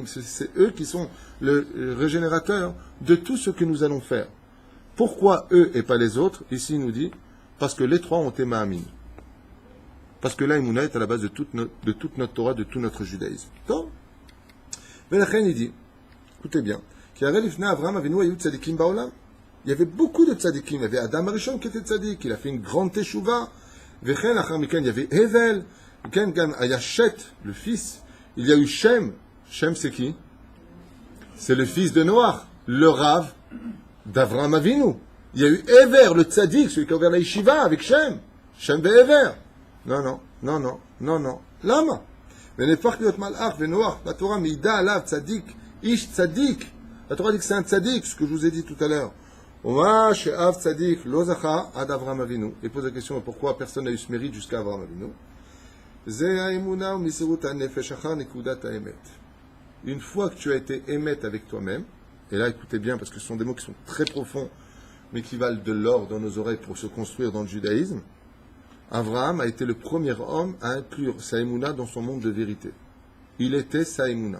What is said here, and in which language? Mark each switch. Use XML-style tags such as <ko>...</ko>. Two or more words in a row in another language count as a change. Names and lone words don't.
<fr>C'est eux qui sont le régénérateur de tout ce que nous allons faire. Pourquoi eux et pas les autres? Ici, il nous dit, parce que les trois ont été Ma'amin. Parce que là, l'Emouna est à la base de toute notre Torah, de tout notre judaïsme. Donc, Velachem, il dit, écoutez bien,</fr> <he>אברהם אבינו היו צדיקים בעולם.</he> <fr>Il y avait beaucoup de tzadikim. Il y avait Adam Arishon qui était tzadik. Il a fait une grande teshuva.</fr> <he>וכן, אחר מכאן,</he> <fr>il y avait Hevel. Il y a Shet, le fils. Il y a eu Shem. Shem, c'est qui? C'est le fils de Noach, le Rav d'Avraham Avinu. Il y a eu Ever, le tzadik, celui qui a ouvert la yeshiva avec Shem. Shem ve Ever. Non. Lama.</fr> <he>ונהפך להיות מלאך ונוח, והתורה מעידה עליו צדיק, איש צדיק.</he> <fr>La Torah dit que c'est un tzadik, ce que je vous ai dit tout à l'heure.</fr> <he>ומה שהיה צדיק לא זכה עד אברהם אבינו.</he> <fr>Il pose la question pourquoi personne n'a eu ce mérite jusqu'à Avraham Avinu.</fr> <he>זה האמונה ומסירות הנפש אחר נקודת האמת.</he> <fr>Une fois que tu as été émet avec toi-même, et là écoutez bien parce que ce sont des mots qui sont très profonds, mais qui valent de l'or dans nos oreilles pour se construire dans le judaïsme, Avraham a été le premier homme à inclure sa émouna dans son monde de vérité. Il était sa émouna.</fr>